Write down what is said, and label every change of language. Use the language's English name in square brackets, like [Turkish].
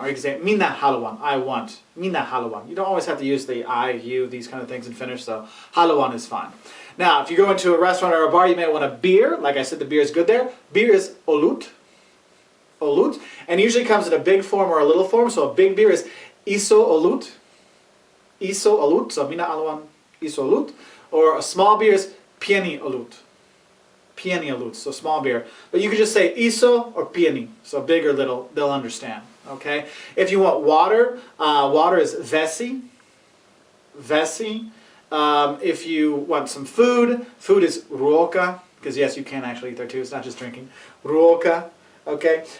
[English] Or you can say, [Finnish] minä haluan, [English] I want. [Finnish] Minä haluan. [English] You don't always have to use the I, you, these kind of things in Finnish, so haluan is fine. Now, if you go into a restaurant or a bar, you may want a beer. Like I said, the beer is good there. Beer is olut. Olut. And usually comes in a big form or a little form, so a big beer is [Finnish] iso olut. Iso olut, [English] so [Finnish] minä haluan iso olut. [English] Or a small beer is [Finnish] pieni olut. Pieni olut, [English] so small beer. But you could just say iso or pieni, so big or little, they'll understand. Okay? If you want water, water is vesi. Vesi. If you want some food, food is ruoka, because yes, you can actually eat there too, it's not just drinking. Ruoka. Okay?